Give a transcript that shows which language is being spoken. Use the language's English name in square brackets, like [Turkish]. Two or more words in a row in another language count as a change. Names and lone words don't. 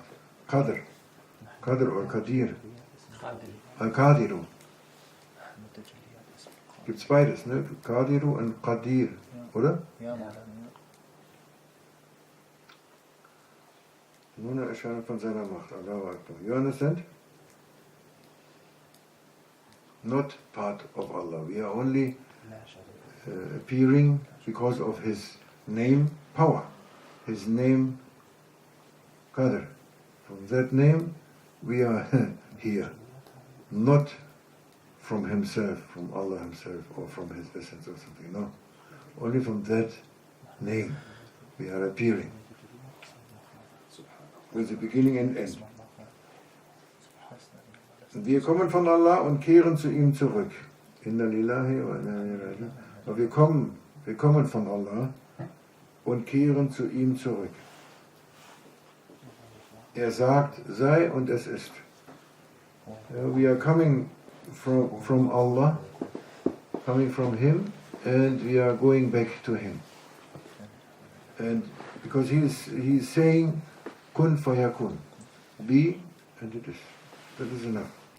[German] Qadr oder Qadir. Al-Qadiru. Gibt's beides, ne? Qadiru und Qadir, oder? Ja. Nur eine Erscheinung von seiner Macht. [Arabic] الله أكبر. [English] You understand? Not part of Allah. We are only appearing because of His name, power. His name, Qadr. From that name, we are here. Not from Himself, from Allah Himself, or from His essence or something. No. Only from that name we are appearing. With the beginning and end. [German] Wir kommen von Allah und kehren zu ihm zurück. [Arabic] إنا لله وإنا إليه راجعون. [German] Aber wir kommen von Allah und kehren zu ihm zurück. Er sagt, sei und es ist. [English] We are coming from Allah, coming from Him, and we are going back to Him. And because He is saying, [Arabic] كن فيكون. [English] Be, and it is. That is enough.